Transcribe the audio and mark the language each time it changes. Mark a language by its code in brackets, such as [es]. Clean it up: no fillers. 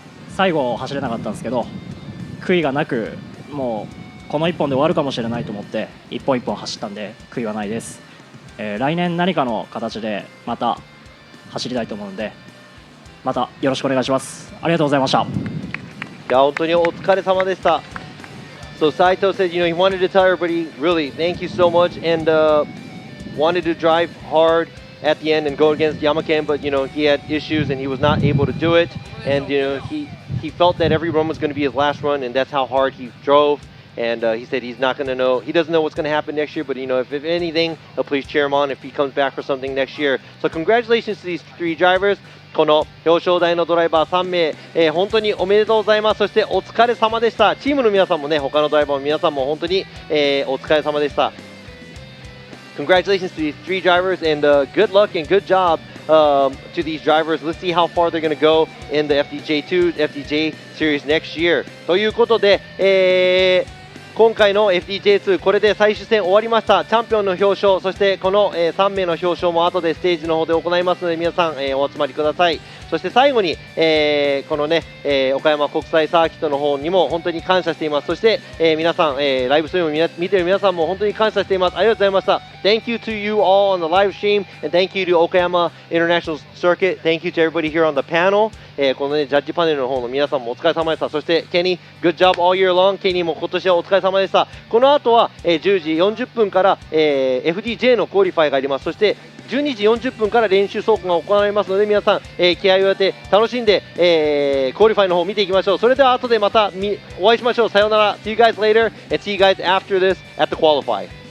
[ja] 最後走れなかったんですけど、悔いがなく、もうこの1本で終わるかもしれないと思って1本1本走ったんで悔いはないです。来年何かの形でまた走りたいと思うので、またよろしくお願いします。ありがとうございました。いや本当にお疲れ様でした。 [en] So Saito said, you know, he wanted to tell everybody, really, thank you so much, and wanted to drive hard at the end and go against Yamaken, but you know he had issues and he was not able to do it, and you know he felt that every run was going to be his last run, and that's how hard he drove. And he said he's not going to know, he doesn't know what's going to happen next year, but you know, if anything, please cheer him on if he comes back for something next year. So congratulations to these 3 drivers. [ja] この表彰台のドライバー3名、本当におめでとうございます。そしてお疲れ様でした。チームの皆さんもね、他のドライバーの皆さんも本当に、お疲れ様でした。 [en] Congratulations to these 3 drivers, and good luck and good job to these drivers. Let's see how far they're going to go in the FDJ2, FDJ series next year. [ja] ということで、今回の FDJ2 これで最終戦終わりました。チャンピオンの表彰、そしてこの、3名の表彰も後でステージの方で行いますので、皆さん、お集まりください。そして最後に、このね、岡山国際サーキットの方にも本当に感謝しています。そして、皆さん、ライブストリームを見ている皆さんも本当に感謝しています。ありがとうございました。 [en] Thank you to you all on the live stream, and thank you to Okayama International Circuit. Thank you to everybody here on the panel. [ja] このね、ジャッジパネルの方の皆さんもお疲れ様でした。そして、 [en] ケニー、good job all year long. [ja] ケニーも今年はお疲れ様でした。この後は、10時40分から、FDJ のクオリファイがあります。そして12時40分から練習走行が行われますので、皆さん、気合を入れて楽しんで、クオリファイの方を見ていきましょう。それでは後でまたお会いしましょう。さようなら。 [en] See you guys later, and see you guys after this at the qualify.